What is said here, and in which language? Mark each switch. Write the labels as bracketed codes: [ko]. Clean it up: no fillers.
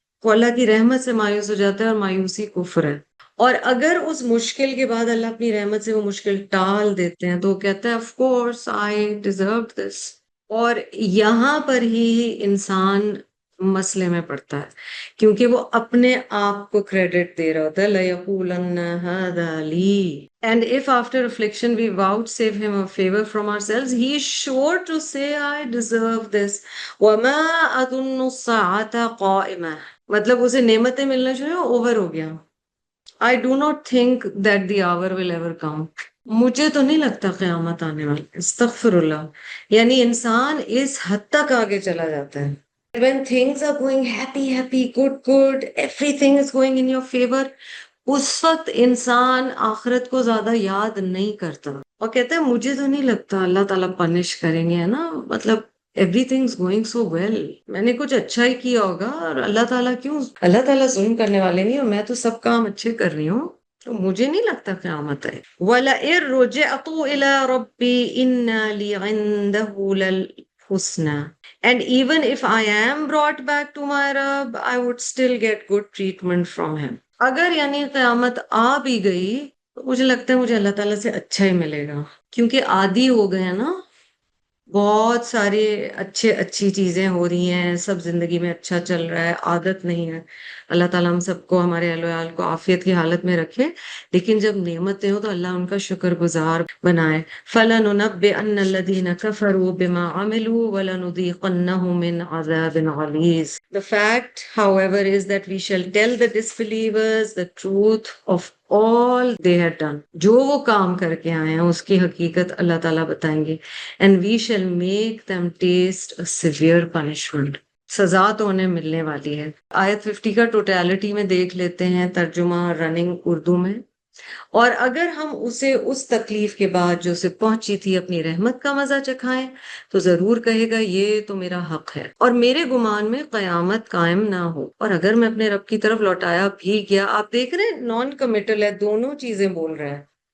[ur] وہ اللہ کی رحمت سے مایوس ہو جاتا ہے اور مایوسی کفر ہے. اور اگر اس مشکل کے بعد اللہ اپنی رحمت سے وہ مشکل ٹال دیتے ہیں تو وہ کہتا ہے [en] Of course I deserve this. [ur] اور یہاں پر ہی انسان مسئلے میں پڑتا ہے کیونکہ وہ اپنے آپ کو کریڈٹ دے رہا ہوتا ہے [ar] لَيَقُولَنَّ هَذَا لِي. [en] And if after affliction we vouchsafe him a favor from ourselves, he is sure to say I deserve this. [ar] وَمَا أَظُنُّ السَّاعَةَ قَائِمَةً. [ur] مطلب اسے نعمتیں ملنا جو ہے اوور ہو گیا. [en] I do not think that the hour will ever come. [ur] مجھے تو نہیں لگتا قیامت آنے والی. استغفر اللہ. یعنی انسان اس حد تک آگے چلا جاتا ہے. [en] When things are going happy, good, everything is going in your favor, [ur] اس وقت انسان آخرت کو زیادہ یاد نہیں کرتا اور کہتا ہے مجھے تو نہیں لگتا اللہ تعالیٰ پنش کریں گے ہے نا. مطلب [en] everything is going so well. [ur] میں نے کچھ اچھا ہی کیا ہوگا اور اللہ تعالیٰ کیوں؟ اللہ تعالیٰ ظلم کرنے والے نہیں اور میں تو سب کام اچھے کر رہی ہوں تو مجھے نہیں لگتا قیامت ہے. [ar] وَلَئِن رُجِعْتُ إِلَىٰ رَبِّي إِنَّ لِي عِندَهُ لَلْحُسْنَىٰ. [en] And even if I am brought back to my Rabb, I would still get good treatment from him. [ur] اگر یعنی قیامت آ بھی گئی تو مجھے لگتا ہے مجھے اللہ تعالیٰ سے اچھا ہی ملے گا کیونکہ عادی ہو گئے ہیں نا. بہت سارے اچھی چیزیں ہو رہی ہیں سب زندگی میں اچھا چل رہا ہے عادت نہیں ہے. اللہ تعالیٰ ہم سب کو ہمارے اہل و عیال کو عافیت کی حالت میں رکھے لیکن جب نعمتیں ہوں تو اللہ ان کا شکر گزار بنائے. [ar] فَلَنُنَبِّئَنَّ الَّذِينَ كَفَرُوا بِمَا عَمِلُوا وَلَنُذِيقَنَّهُم مِّنْ عَذَابٍ غَلِيظٍ. [en] The fact, however, is that we shall tell the disbelievers the truth of all they had done. [ur] جو وہ کام کر کے آئے ہیں اس کی حقیقت اللہ تعالیٰ بتائیں گے. [en] And we shall make them taste a severe punishment. [ur] سزا تو انہیں ملنے والی ہے. آیت 50 کا ٹوٹیلٹی میں دیکھ لیتے ہیں ترجمہ رننگ اردو میں. اور اگر ہم اسے اس تکلیف کے بعد جو اسے پہنچی تھی اپنی رحمت کا مزہ چکھائیں تو ضرور کہے گا یہ تو میرا حق ہے اور میرے گمان میں قیامت قائم نہ ہو۔ اور اگر میں اپنے رب کی طرف لوٹایا بھی گیا، آپ دیکھ رہے ہیں نان کمیٹل ہے، دونوں چیزیں بول رہا ہے۔